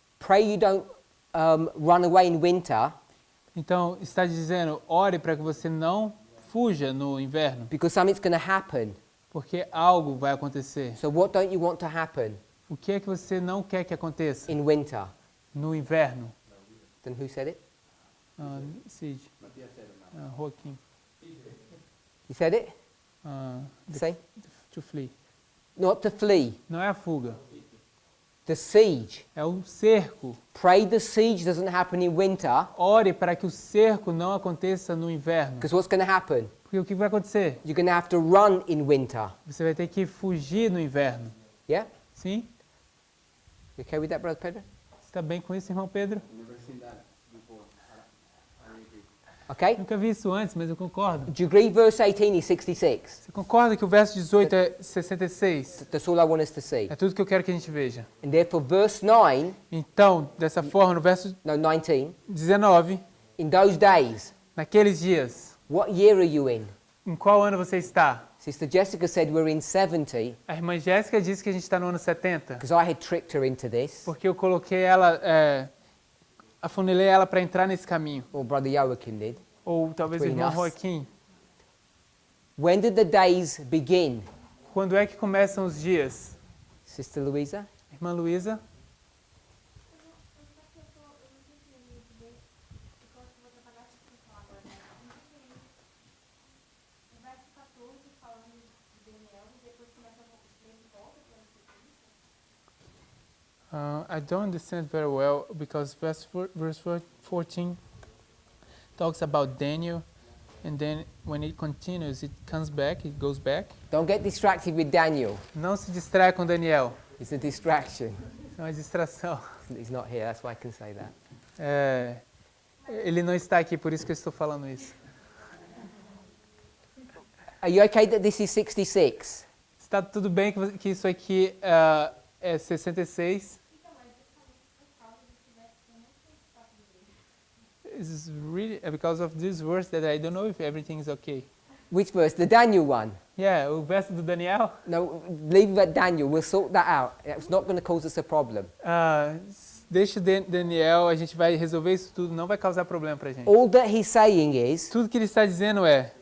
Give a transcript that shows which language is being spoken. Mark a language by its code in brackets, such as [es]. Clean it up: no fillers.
[en] pray you don't run away in winter [pt] Então, está dizendo, ore para que você não fuja no inverno, [en] because something's going to happen. [pt] porque algo vai acontecer. [en] So what don't you want to happen [pt] O que é que você não quer que aconteça [en] in winter? [pt] no inverno? [en] Then who said it? Siege. Joaquim. You said it? The- Say? To flee. Not to flee. [pt] Não é a fuga, [en] The siege. [pt] é o cerco. [en] Pray the siege doesn't happen in winter [pt] Ore para que o cerco não aconteça no inverno. [en] because what's going to happen? [pt] Porque o que vai acontecer? [en] You're going to have to run in winter. [pt] Você vai ter que fugir no inverno. [en] Yeah? [pt] Sim? [en] You okay with that, Brother Pedro? [pt] Você está bem com isso, irmão Pedro? [en] Never seen that before. I agree. Okay? [pt] Nunca vi isso antes, mas eu concordo. [en] Do you agree verse 18 is 66? [pt] Você concorda que o verso 18 é 66? [en] That's all I want us to see. [pt] É tudo que eu quero que a gente veja. [en] And therefore verse 9, [pt] Então, dessa forma, no verso no 19, 19, [en] in those days, [pt] naqueles dias, [en] what year are you in? [pt] em qual ano você está? [en] Sister Jessica said we're in 70 [pt] A irmã Jéssica disse que a gente está no ano 70, [en] because I had tricked her into this, [pt] porque eu coloquei ela, afunilei ela para entrar nesse caminho. [en] or Brother Joachim did. [pt] Ou talvez o [en] Between [pt] irmão [en] us. [pt] Joaquim. [en] When did the days begin? [pt] Quando é que começam os dias? [en] Sister Louisa? [pt] Irmã Luísa? [en] I don't understand very well because verse 14 talks about Daniel And then when it continues, it comes back, it goes back. Don't get distracted with Daniel. [pt] Não se distraia com Daniel. [en] It's a distraction. [pt] É uma distração. [en] He's not here, that's why I can say that. [pt] Ele não está aqui, por isso que eu estou falando isso. [en] Are you okay that this is 66? [pt] Está tudo bem que isso aqui é 66? [en] It's really because of this verse that I don't know if everything is okay. Which verse? The Daniel one? [pt] Yeah, o verso do Daniel. [en] No, leave it at Daniel. We'll sort that out. It's not going to cause us a problem. [pt] Deixa o Daniel, a gente vai resolver isso tudo, não vai causar problema pra gente. [en] All that he's saying is, [pt] Tudo que ele está dizendo é,